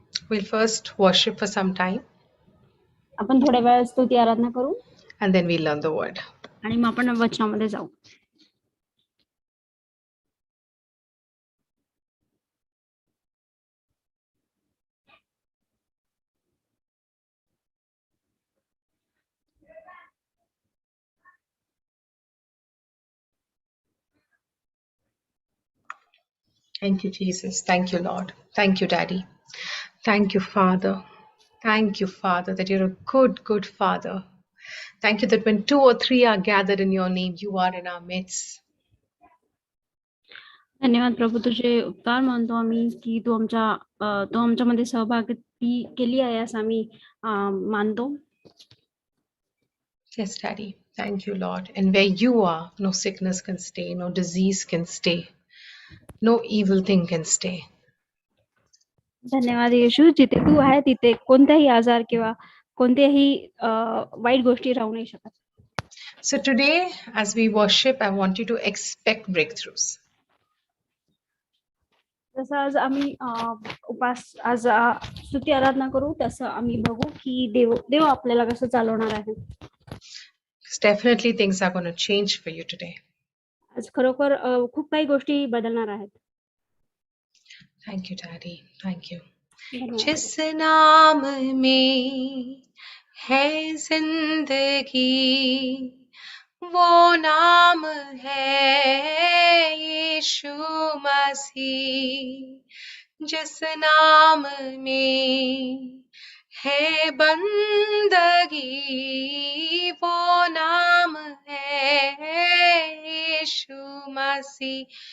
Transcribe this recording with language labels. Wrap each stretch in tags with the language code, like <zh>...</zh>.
<en>We'll first worship for some time</en> <mr>आपण थोड्या वेळ स्तुती आराधना करू</mr> <en>and then we'll learn the word.</en> <mr>आणि मग आपण वचनामध्ये जाऊ.</mr> <en>Thank you, Jesus. Thank you, Lord. Thank you, Daddy. Thank you, Father. Thank you, Father, that you're a good, good Father. Thank you that when 2 or 3 are gathered in your name, you are in our midst.</en> <mr>धन्यवाद प्रभू, तुझे उपकार मानतो आम्ही की तू आमच्यामध्ये सहभागी केली आहे असं आम्ही मानतो.</mr> <en>Yes, Daddy. Thank you, Lord. And where you are, no sickness can stay, no disease can stay, no evil thing can stay.</en> <mr>धन्यवाद येशू, जिथे तू आहे तिथे कोणताही आजार किंवा कोणत्याही वाईट गोष्टी राहू नाही शकत.</mr> <en>So today, as we worship, I want you to expect breakthroughs.</en> <mr>जसं आज आम्ही आज स्तुती आराधना करू तसं आम्ही बघू की देव आपल्याला कसं चालवणार आहे.</mr> <en>Because definitely things are going to change for you today.</en> <mr>आज खरोखर खूप काही गोष्टी बदलणार आहेत.</mr> <en>Thank you, Daddy. Thank you.</en> <mr>धन्यवाद.</mr> <hi>जिस नाम में है जिंदगी, वो नाम है यीशु मसीह. जिस नाम में है बंदगी, वो नाम है यीशु मसीह.</hi>